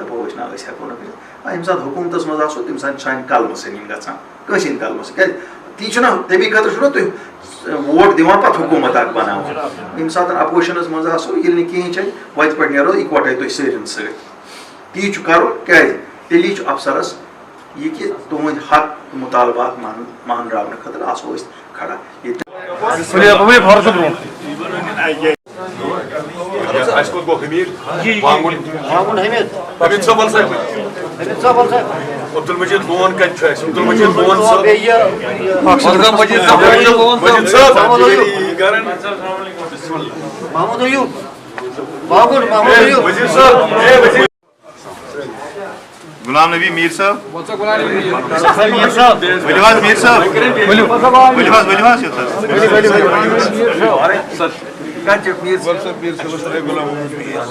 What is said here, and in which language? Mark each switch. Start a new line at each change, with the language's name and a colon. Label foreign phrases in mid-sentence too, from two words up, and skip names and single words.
Kashmiri: دپو نا ہیکو نا کرت یم سات حکومتس مز آسو تم سات سان قلمہ سنین گژھان کٲنٛسہِ ہٕنٛدِ قلمہ سۭتۍ تی چھُنا تمی خٲطرٕ چھُنا تُہۍ ووٹ دِوان پتہٕ حکوٗمت اکھ بناوان ییٚمہِ ساتہٕ اپوزِشنس منٛز آسو ییٚلہِ نہٕ کِہیٖنۍ چھِ وتہِ پٮ۪ٹھ نیرو اِکوٹے تُہۍ سٲرِن سۭتۍ تی چھُ کرُن کیٛازِ تیٚلی چھُ افسرس یہ کہ تہنٛدۍ حق مطالبات مانراونہٕ خٲطرٕ آسو أسۍ کھڑا عبد المجید لون کت عبد المجید لون غلام نبی میر صاحب میر صاحب